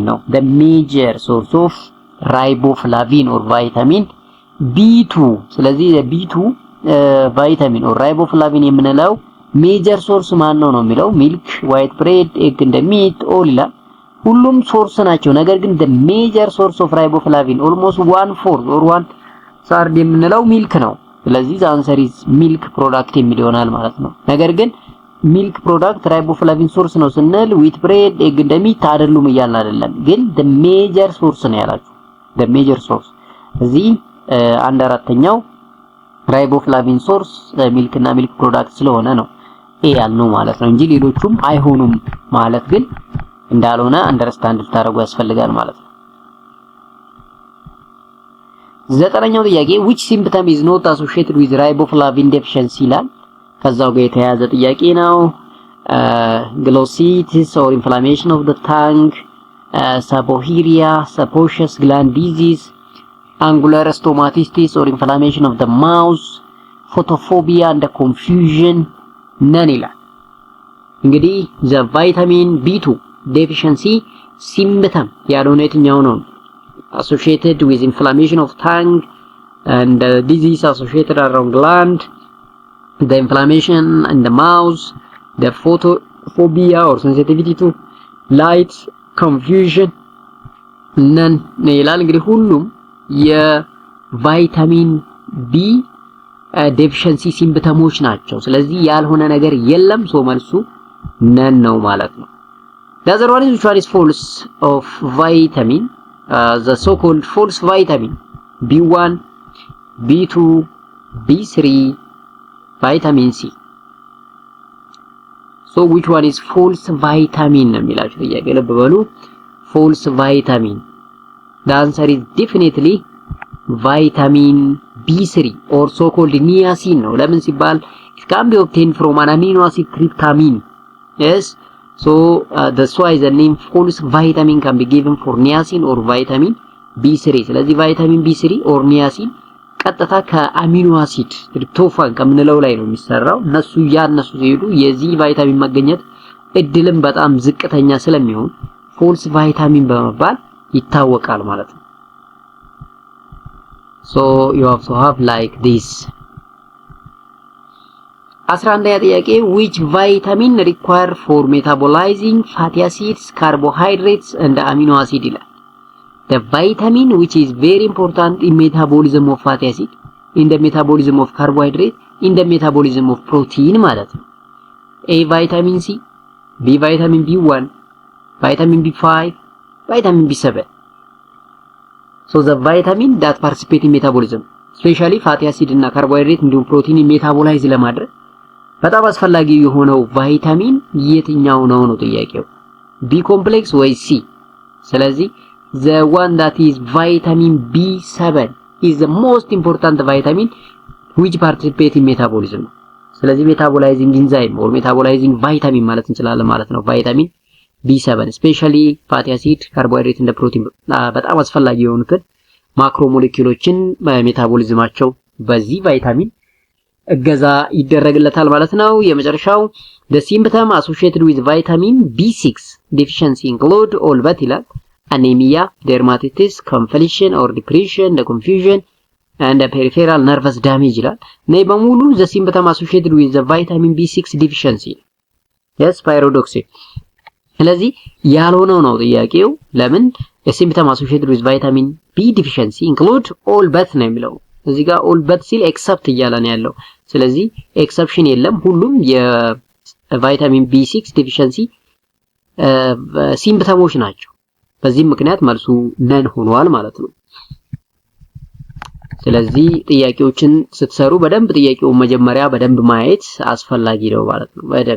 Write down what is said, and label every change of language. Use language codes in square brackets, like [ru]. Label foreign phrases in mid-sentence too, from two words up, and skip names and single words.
[am] ነው። [en] the major source of riboflavin or vitamin B2። [am] ስለዚህ [en] B2 vitamin or riboflavin [am] የምንለው [en] major source [am] ማን ነው የሚለው [en] milk, white bread, egg [am] እንደ ሚት ኦል ይላል። ሁሉም ሶርስ ናቸው። ነገር ግን [en] the major source of riboflavin almost 1/4 or 1/3 [am] የምንለው ሚልክ ነው። ስለዚህ [en] the answer is milk product [am] የሚል ይሆናል ማለት ነው። ነገር ግን [en] milk product riboflavin source [am] ነው ስንል [en] white bread, egg [am] እንደ ሚት አይደሉም እያልን አይደለም፣ ግን [en] the major source [am] ነው ያላችሁ [en] the major source። [am] እዚህ 1/4ኛው [en] riboflavin source milk [am] እና [en] milk product [am] ስለሆነ ነው ኤ ያልነው ማለት ነው እንጂ ሌሎቹም አይሆኑም ማለት ግን እንዳልሆነ አንደርስታንድ ልታደርጉ ያስፈልጋል ማለት ነው። ዘጠነኛው ጥያቄ [en] which symptom is not associated with riboflavin deficiency ይላል። [am] ከዛው ጋር የተያያዘ ጥያቄ ነው። [en] glossitis or inflammation of the tongue፣ seborrhea፣ sebaceous gland disease፣ angular stomatitis or inflammation of the mouth፣ photophobia and confusion none [am] ይላል። እንግዲህ [en] the vitamin B2 deficiency symptom [am] ያልሆነ የትኛው ነው? [en] associated with inflammation of tongue and disease associated around gland, the inflammation in the mouth, the photophobia or sensitivity to light, confusion none [am] ይላል። እንግዲህ ሁሉም የቫይታሚን ቢ ዴፊሸንሲ ሲምፕተሞች ናቸው። ስለዚህ ያልሆነ ነገር የለም። ሶ መልሱ ነን ነው ማለት ነው። [en] The other one is which one is false of vitamin, the so-called false vitamin B1, B2, B3, vitamin C. So which one is false vitamin [am] ነው የሚላችሁ ጥያቄ ልብ በሉ። [en] false vitamin. The answer is definitely vitamin B3 or so-called niacin ነው። [am] ለምን ሲባል [en] it can be obtained from an amino acid tryptamine. Yes. So that's why the name false vitamin can be given for niacin or vitamin B3. [am] ስለዚህ [en] vitamin B3 or niacin [am] ቀጥታ ከአሚኖ አሲድ ትሪፕቶፋን ከምንለው ላይ ነው የሚሰራው። እነሱ ሲሄዱ የዚህ ቫይታሚን መገኘት እድልም በጣም ዝቅተኛ ስለሚሆን [en] false vitamin [am] በመባል ይታወቃል ማለት ነው። [en] So you have to have like this. 11ኛ ጥያቄ which vitamin required for metabolizing fatty acids, carbohydrates and amino acid ይላል። The vitamin which is very important in metabolism of fatty acid, in the metabolism of carbohydrate, in the metabolism of protein [am] ማለት ነው። [en] A vitamin C, B vitamin B1, vitamin B5, vitamin B7. So the vitamin that participate in metabolism, especially fatty acid እና carbohydrate እንዲሁም protein [am] ሜታቦላይዝ ለማድረግ በጣም አስፈላጊ የሆነው ቫይታሚን የትኛው ነው ነው ጥያቄው። [en] B complex ወይ C? ስለዚህ the one that is vitamin B7 is the most important vitamin which participate in metabolism. [am] ስለዚህ [en] metabolizing enzyme or metabolizing vitamin [am] ማለት እንችላለን ማለት ነው። [en] vitamin B7 especially fatty acid, carbohydrate and protein [am] በጣም አስፈላጊ የሆኑትን ማክሮ ሞሌኪውሎችን በሜታቦሊዝማቸው በዚህ ቫይታሚን እገዛ ይደረግለታል ማለት ነው። የመጨረሻው [en] the symptom associated with vitamin B6 deficiency include all but ይላል anemia, dermatitis, confusion or depression, the confusion and the peripheral nervous damage [am] ይላል። ነይ በሙሉ [en] the symptom associated with the vitamin B6 deficiency. Yes, pyridoxine. [am] ስለዚህ ያልሆነው ነው ጥያቄው። ለምን [en] the symptom associated with vitamin B deficiency include all but [am] ነው የሚለው። እዚህ ጋር [en] all but [am] ሲል except እያለ ነው ያለው። ስለዚህ exception የለም። ሁሉም የቫይታሚን B6 deficiency ሲምፕተሞች ናቸው። በዚህም ምክንያት መልሱ ነን ሆኗል ማለት ነው። ስለዚህ ጥያቄዎችን ስትሰሩ በደንብ ጥያቄውን መጀመሪያ በደንብ ማየት አስፈላጊ ነው ማለት ነው። በደንብ